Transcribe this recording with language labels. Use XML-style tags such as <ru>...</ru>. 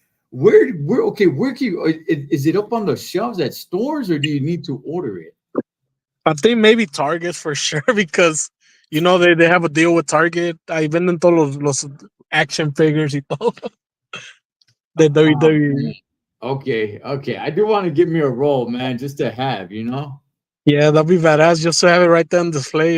<en>Where can you, is it up on the shelves at stores or do you need to order it? I think maybe Target for sure because you know they have a deal with Target.</en> <es>Ahí venden todos los action figures y todo de</es> <en>Oh man. WWE. Okay. I do want to give me a roll, man, just to have. Yeah, that'd be badass just to have it right there on display.</en>